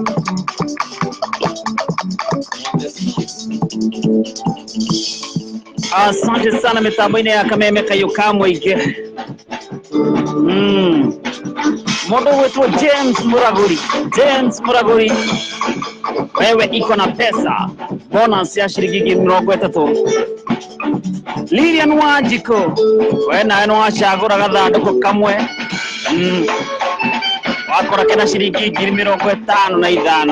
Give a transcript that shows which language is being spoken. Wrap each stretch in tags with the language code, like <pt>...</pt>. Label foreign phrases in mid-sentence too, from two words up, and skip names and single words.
<sw>asante sana</sw> <ki>mitambo-inĩ ya Kameme Kayuka mũingĩ mũndũ gwĩtwo James Muraguri</ki> <sw>wewe iko na pesa bonus ya shilingi 30.</sw> <ki>Lilian Wanjiko we nawe nĩ wacagũra gathandũkũ kamwe wakora kena shilingi 55.</ki>